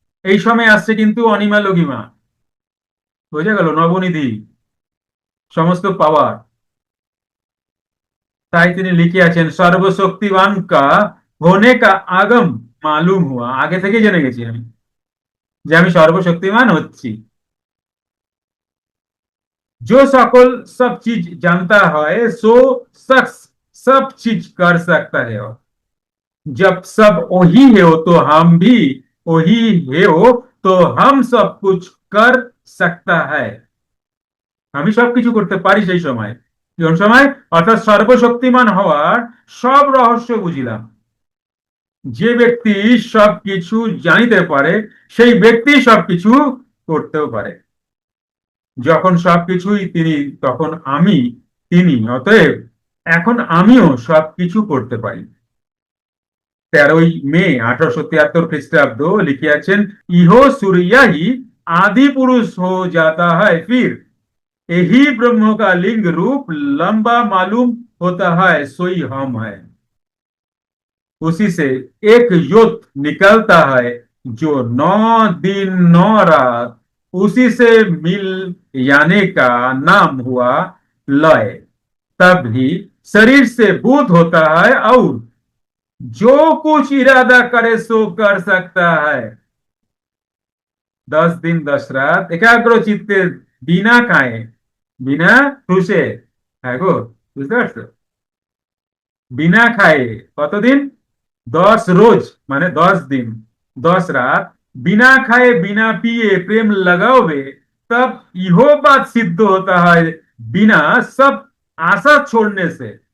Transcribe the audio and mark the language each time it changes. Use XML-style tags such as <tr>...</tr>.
<bn>এই সময় আসছে কিন্তু অনিমা লঘিমা। বোঝা গেল? নবনিধি, সমস্ত পাওয়ার। তাই তিনি লিখিয়াছেন, সর্বশক্তিবান</bn> <hi>কা হোনে কা আগম মালুম হুয়া।</hi> <bn>আগে থেকে জেনে গেছি আমি যে আমি সর্বশক্তিমান হচ্ছি।</bn> <hi>जो सकल सब चीज जानता है सो शख्स सब चीज कर सकता है। जब सब वही है हो तो हम भी वही है हो, तो हम सब कुछ कर सकता है।</hi> <bn>আমি সবকিছু করতে পারি সেই সময়। কোন সময়? অর্থাৎ সর্বশক্তিমান হওয়ার সব রহস্য বুঝিলাম। যে ব্যক্তি সবকিছু জানিতে পারে সেই ব্যক্তি সবকিছু করতেও পারে। যখন সবকিছুই তিনি, তখন আমি তিনি। অতএব এখন আমিও সবকিছু করতে পারি। 13ই মে 1873 খ্রিস্টাব্দ লিখিয়াছেন,</bn> <hi>ইহো सूर्य आदि पुरुष हो जाता है, फिर यही ब्रह्म का लिंग रूप लंबा मालूम होता है, सोई हम है। उसी से एक युद्ध निकलता है जो 9 दिन 9 रात, उसी से मिल जाने का नाम हुआ लय। तब ही शरीर से बुद्ध होता है और जो कुछ इरादा करे सो कर सकता है।</hi> <bn>10 दिन 10 রাত একাগ্র চিত্তে, বিনা খায়ে বিনা ঠুসে। হ্যাঁ গো, বুঝতে পারছো? বিনা খায়ে কতদিন? 10 রোজ, মানে</bn> <hi>10 दिन 10 রাত बिना खाए बिना पिए प्रेम लगाओगे, तब इहो बात सिद्ध होता है, बिना सब आशा छोड़ने से।</hi>